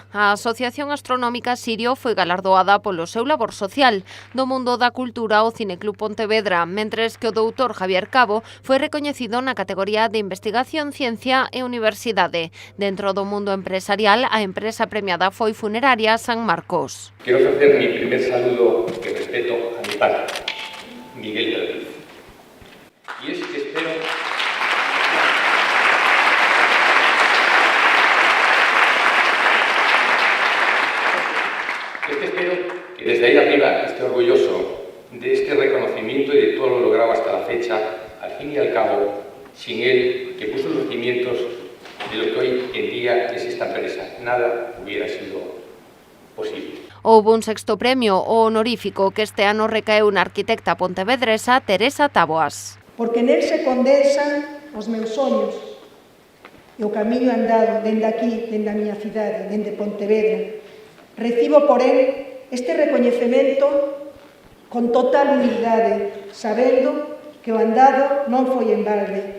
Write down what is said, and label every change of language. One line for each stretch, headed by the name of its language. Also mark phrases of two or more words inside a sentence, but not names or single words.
Galician: A Asociación Astronómica Sirio foi galardoada polo seu labor social. Do mundo da cultura, o Cineclub Pontevedra, mentres que o doutor Javier Cabo foi recoñecido na categoría de Investigación, Ciencia e Universidade. Dentro do mundo empresarial, a empresa premiada foi Funeraria San Marcos.
Spanish: Quiero ofrecer mi primer saludo y respeto a mi padre, Miguel Galvez. Y es que espero que desde ahí arriba esté orgulloso de este reconocimiento y de todo lo logrado hasta la fecha. Al fin y al cabo, sin él, que puso los cimientos de lo que hoy en día es esta empresa, nada hubiera sido posible.
Galician: Houbo un sexto premio, o honorífico, que este ano recaeu na arquitecta pontevedresa Teresa Taboas. Porque nel se condensan os meus soños e o camiño andado dende aquí, dende a miña cidade, dende Pontevedra. Recibo, porén, este recoñecemento con total humildade, sabendo que o andado non foi en balde.